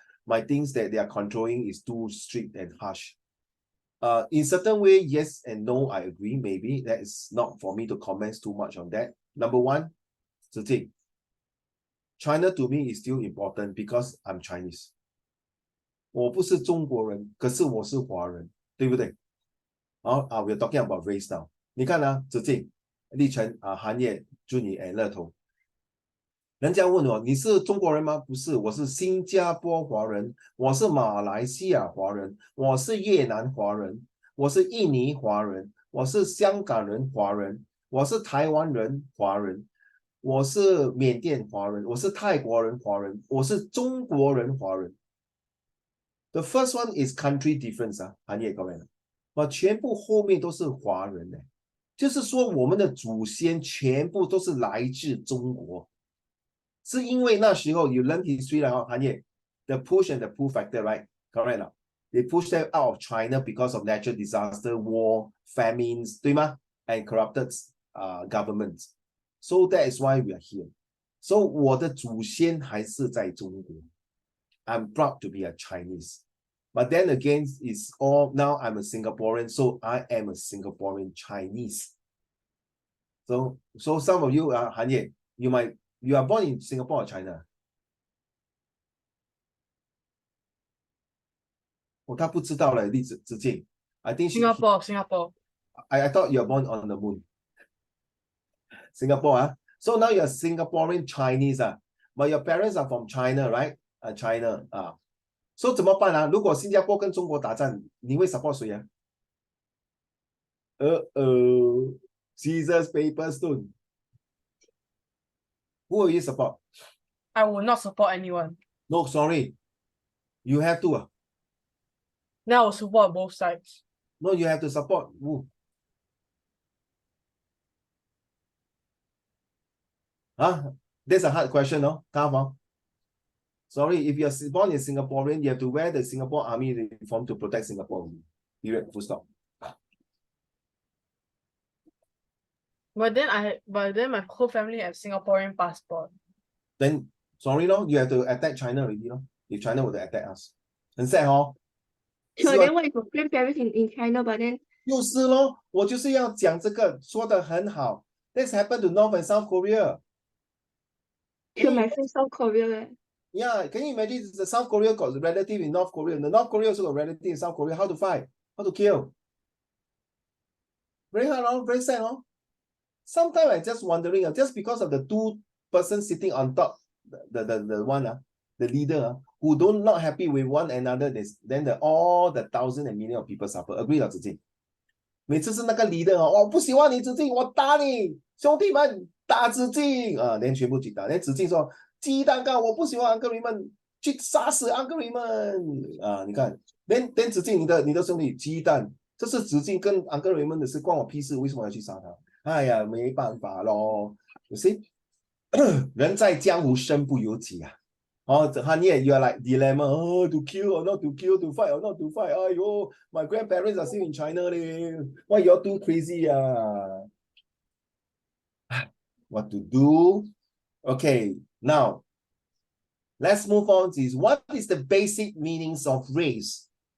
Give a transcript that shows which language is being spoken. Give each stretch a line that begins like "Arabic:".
English: My things that they are controlling is too strict and harsh. In certain way, yes and no, I agree. Maybe that is not for me to comment too much on that. Number one, China to me is still important because I'm Chinese.
Chinese: 我不是中国人，可是我是华人，对不对？
English: we're talking about race now.
Chinese: 你看子敬、立成、韩烨、朱妮、乐彤，人家问我你是中国人吗？不是，我是新加坡华人，我是马来西亚华人，我是越南华人，我是印尼华人，我是香港人华人，我是台湾人华人，我是缅甸华人，我是泰国人华人，我是中国人华人。 The first one is country difference 啊，韩业各位，我全部后面都是华人呢，就是说我们的祖先全部都是来自中国，是因为那时候
English: you learn history
Chinese: 了哈，韩业
English: the push and the pull factor right correct
Chinese: 了。
English: They pushed them out of China because of natural disaster, war, famines,
Chinese: 对吗
English: and corrupted governments. So that is why we are here.
Chinese: So 我的祖先还是在中国。
English: I'm proud to be a Chinese. But then again, it's all now I'm a Singaporean, so I am a Singaporean Chinese. So some of you, Han Ye, you are born in Singapore or China?
Chinese: 他不知道了，李子敬。
English: I think Singapore. I thought you are born on the moon. Singapore, So now you're Singaporean Chinese, but your parents are from China, right?
Chinese: China, So 怎么办啊？如果新加坡跟中国打仗，你会 support 谁啊？
English: Scissors, paper, stone. Who will you support? I will not support anyone. No, sorry. You have to. Then I will support both sides. No, you have to support who? That's a hard question, no? Sorry, if you're born in Singaporean, you have to wear the Singapore Army uniform to protect Singapore. Period. Full stop. But then my whole family have Singaporean passport. Then sorry, no, you have to attack China already, no? If China were to attack us.
Chinese: 很 sad 哦。
English: So then what if your grandparents in China, but then
Chinese: 就是咯，我就是要讲这个，说得很好。
English: This happened to North and South Korea. kill my friend South Korea? Yeah, can you imagine the South Korea got a relative in North Korea? The North Korea also got a relative in South Korea. How to fight? How to kill? Very hard, very sad. Sometimes I just wondering, just because of the two persons sitting on top, the one, the leader, who don't not happy with one another, then all the thousand and million of people suffer. Agree 了，子敬。
Chinese: 每次是那个 leader 我不喜欢你子敬，我打你，兄弟们打子敬连全部去打。连子敬说鸡蛋糕，我不喜欢 Uncle Raymond， 去杀死 Uncle Raymond 你看，连子敬你的兄弟鸡蛋，这是子敬跟 Uncle Raymond 的事，关我屁事，为什么要去杀他？哎呀，没办法咯。
English: You see，
Chinese: 人在江湖身不由己啊。
English: Honey, you are like dilemma. To kill or not to kill, to fight or not to fight. My grandparents are still in China. Why you're too crazy? What to do? Okay, now let's move on to what is the basic meanings of race?